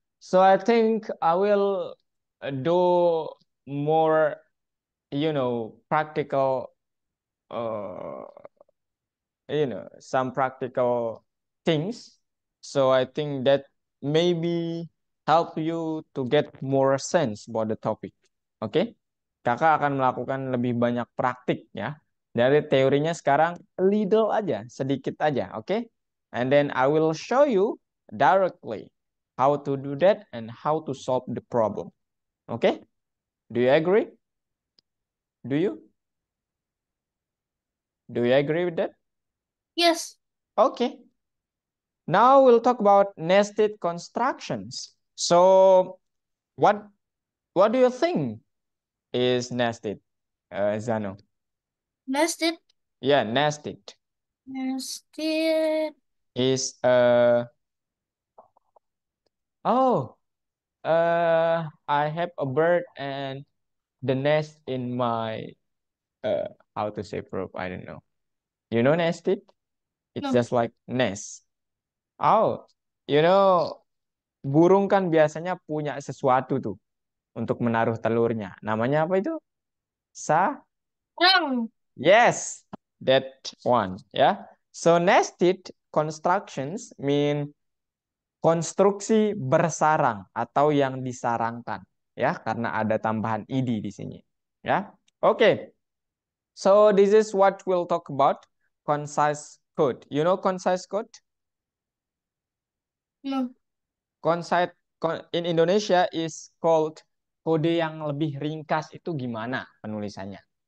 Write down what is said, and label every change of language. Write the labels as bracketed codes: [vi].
[en] So I think I will do more, practical, uh, some practical things. So I think that maybe help you to get more sense about the topic. Oke? Okay? [id] Kakak akan melakukan lebih banyak praktik ya. Dari teorinya sekarang little aja, sedikit aja, oke? Okay? [en] And then I will show you directly how to do that and how to solve the problem. Oke? Okay? Do you agree? Do you? Do you agree with that? yes. Okay. Now we'll talk about nested constructions. So what what do you think is nested, Zano? Nested, Yeah, nested nested. is oh I have a bird and the nest in my how to say verb, I don't know. You know nested? It's just like nest. Oh, you know [id] burung kan biasanya punya sesuatu tuh untuk menaruh telurnya. Namanya apa itu? Sa? kurang. [en] Yes, that one. Yeah. So nested constructions mean [id] konstruksi bersarang atau yang disarangkan. Ya, karena ada tambahan id di sini. Ya. Oke. Okay. [en] So this is what we'll talk about concise code. You know concise code? No, Concise in Indonesia is called [id] kode yang lebih ringkas itu gimana penulisannya?